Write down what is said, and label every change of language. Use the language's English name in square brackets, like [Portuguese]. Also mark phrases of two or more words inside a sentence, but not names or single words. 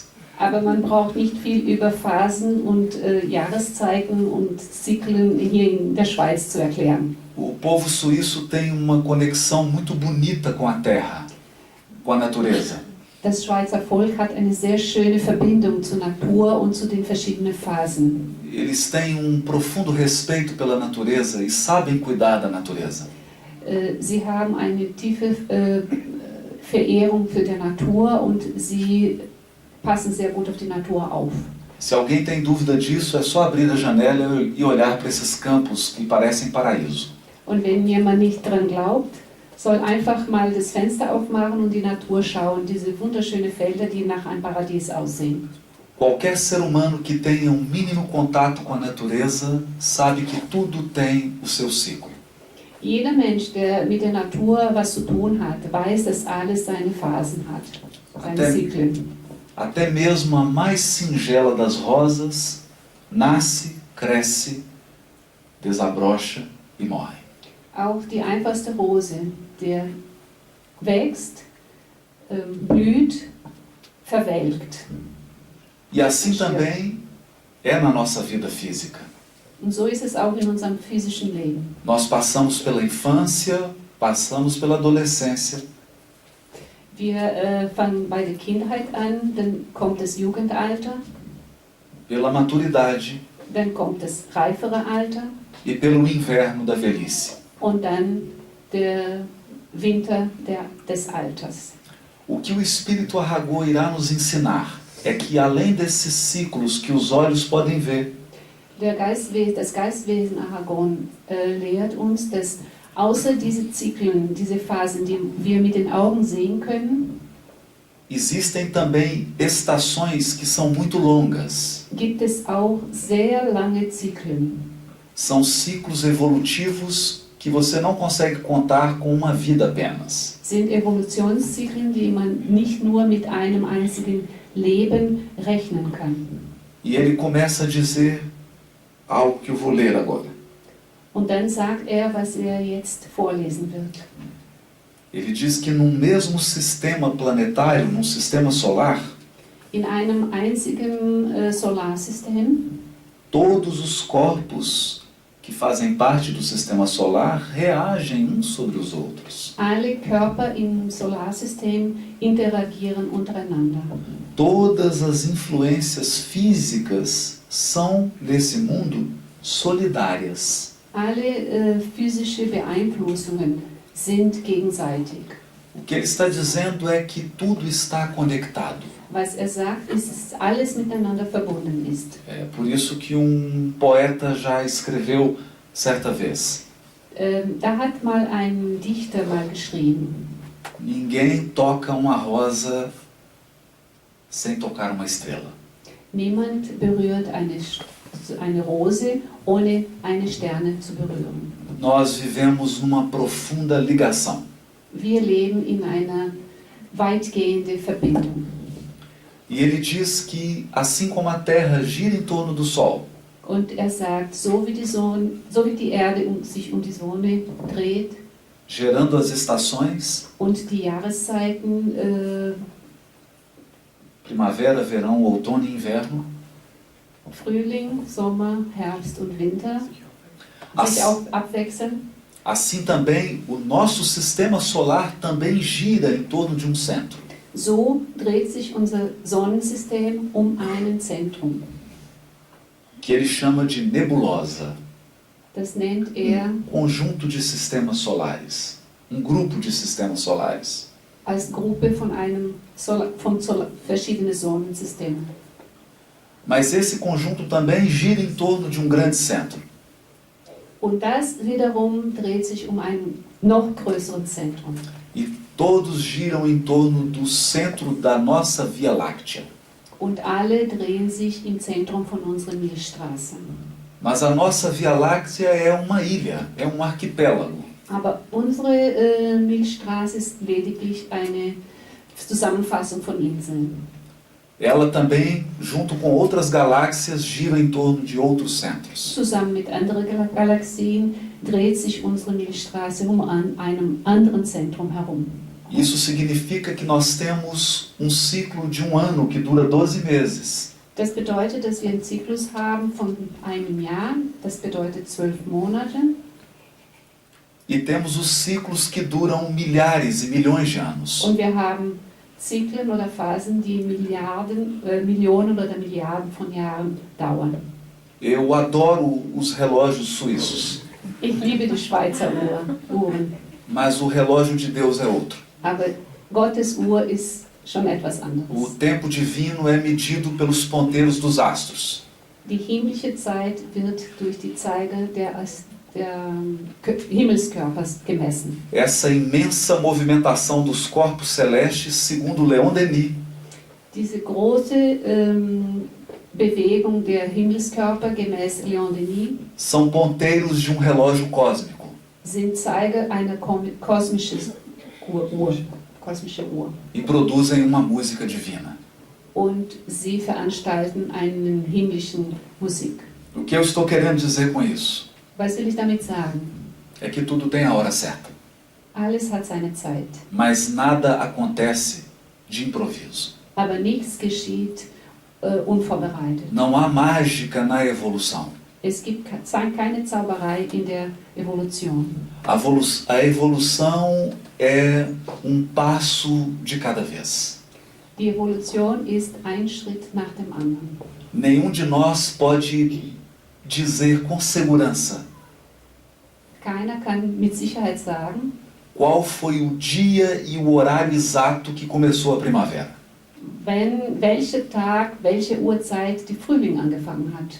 [German] Aber man braucht nicht viel über Phasen und Jahreszeiten und Zyklen hier in der Schweiz zu erklären. [Portuguese] O povo suíço tem uma conexão muito bonita com a terra, com a natureza. [German] Das Schweizer Volk hat eine sehr schöne Verbindung zur Natur und zu den verschiedenen Phasen. [Portuguese] Eles têm profundo respeito pela natureza e sabem cuidar da natureza. [German] Sie haben eine tiefe Verehrung für die Natur und sie passen sehr gut auf die Natur auf. [Portuguese] Se alguém tem dúvida disso, é só abrir a janela e olhar para esses campos que parecem paraíso. [German] Und wenn jemand nicht dran glaubt, soll einfach mal das Fenster aufmachen und die Natur schauen, diese wunderschönen Felder, die nach einem Paradies aussehen. [Portuguese] Qualquer ser humano que tenha mínimo contato com a natureza sabe que tudo tem o seu ciclo. [German] Jeder Mensch, der mit der Natur was zu tun hat, weiß, dass alles seine Phasen hat, seine Zyklen. [Portuguese] Até mesmo a mais singela das rosas nasce, cresce, desabrocha e morre. [German] Auch die einfachste Rose, der wächst, blüht, verwelkt. [Portuguese] E assim também é na nossa vida física. [German] Und so ist es auch in unserem physischen Leben. [Portuguese] Nós passamos pela infância, passamos pela adolescência. [German] Wir fangen bei der Kindheit an, dann kommt das Jugendalter, [Portuguese] Pela maturidade [German] dann kommt das reifere Alter [Portuguese] e pelo inverno da velhice. [German] und dann der Winter des Alters. [Portuguese] O que o Espírito Arago irá nos ensinar é que além desses ciclos que os olhos podem ver, [German] Das Geistwesen Aragon lehrt uns, dass außer diese Zyklen, diese Phasen, die wir mit den Augen sehen können, [Portuguese] existem também estações que são muito longas. [German] gibt es auch sehr lange Zyklen. [Portuguese] São ciclos evolutivos que você não consegue contar com uma vida apenas. [German] Sind Evolutionszyklen, die man nicht nur mit einem einzigen Leben rechnen kann. [Portuguese] E ele começa a dizer algo que eu vou ler agora. [German] Und dann sagt was jetzt vorlesen wird. [Portuguese] Ele diz que num mesmo sistema planetário, num sistema solar, [German] In einem einzigen Solarsystem [Portuguese] todos os corpos que fazem parte do sistema solar reagem uns sobre os outros. [German] Alle Körper im Solarsystem interagieren untereinander. [Portuguese] Todas as influências físicas são, nesse mundo, solidárias. [German] Alle physische Beeinflussungen sind gegenseitig. [Portuguese] O que ele está dizendo é que tudo está conectado. [German] Was sagt, ist, dass alles miteinander verbunden ist. [Portuguese] É por isso que um poeta já escreveu certa vez: [German] Da hat mal ein Dichter mal geschrieben, [Portuguese] ninguém toca uma rosa sem tocar uma estrela. [German] niemand berührt eine Rose, ohne eine Sterne zu berühren. [Portuguese] Nós vivemos numa profunda ligação. [German] Wir leben in einer weitgehenden Verbindung. [Portuguese] E ele diz que, assim como a Terra gira em torno do Sol, [German] Und sagt, so wie die Erde sich um die Sonne dreht [Portuguese] gerando as estações, [German] und die Jahreszeiten, [Portuguese] primavera, verão, outono e inverno, [German] Frühling, Sommer, Herbst und Winter, sich auch abwechseln, [Portuguese] assim também o nosso sistema solar também gira em torno de um centro. [German] so dreht sich unser Sonnensystem um ein Zentrum. [Portuguese] Que ele chama de nebulosa, [German] Das nennt er [Portuguese] conjunto de sistemas solares, grupo de sistemas solares. [German] als Gruppe von verschiedenen Sonnensystemen. [Portuguese] Mas esse conjunto também gira em torno de um grande centro. [German] Und das wiederum dreht sich um ein noch größeren Zentrum. [Portuguese] E todos giram em torno do centro da nossa Via Láctea. [German] Und alle drehen sich im Zentrum von unserer Milchstraße. [Portuguese] Mas a nossa Via Láctea é uma ilha, é um arquipélago. [German] Aber unsere Milchstraße ist lediglich eine Zusammenfassung von Inseln. [Portuguese] Ela também, junto com outras galáxias, gira em torno de outros centros. [German] Zusammen mit anderen Galaxien dreht sich unsere Milchstraße um einem anderen Zentrum herum. [Portuguese] Isso significa que nós temos um ciclo de um ano que dura 12 meses. [German] Das bedeutet, dass wir einen Zyklus haben von einem Jahr, das bedeutet 12 Monate. [Portuguese] E temos os ciclos que duram milhares e milhões de anos. [German] Und wir haben Zyklen oder Phasen, die Millionen oder Milliarden von Jahren dauern. [Portuguese] Eu adoro os relógios suíços, [German] Ich liebe die Schweizer Uhren, [Portuguese] mas o relógio de Deus é outro. [German] aber Gottes Uhr ist schon etwas [Portuguese] O [German] anderes. [Portuguese] tempo divino é medido pelos ponteiros dos astros. [German] Die himmlische Zeit wird durch die Zeiger der Himmelskörpers gemessen. [Portuguese] Essa imensa movimentação dos corpos celestes, segundo Leon Denis, [German] Diese große Bewegung der Himmelskörper gemäß Leon Denis [Portuguese] são ponteiros de um relógio cósmico. [German] sind Zeiger einer kosmischen Uhr. [Portuguese] E produzem uma música divina. [German] Und sie veranstalten einen himmlischen Musik. [Portuguese] O que eu estou querendo dizer com isso? [German] Was will ich damit sagen? [Portuguese] É que tudo tem a hora certa. [German] Alles hat seine Zeit. [Portuguese] Mas nada acontece de improviso. [German] Aber nichts geschieht unvorbereitet. [Portuguese] Não há mágica na evolução. [German] Es gibt keine Zauberei in der Evolution. [Portuguese] A evolução é um passo de cada vez. [German] Die Evolution ist ein Schritt nach dem anderen. [Portuguese] Nenhum de nós pode dizer com segurança [German] Keiner kann mit Sicherheit sagen, [Portuguese] qual foi o dia e o horário exato que começou a primavera. [German] welcher Tag, welche Uhrzeit die Frühling angefangen hat.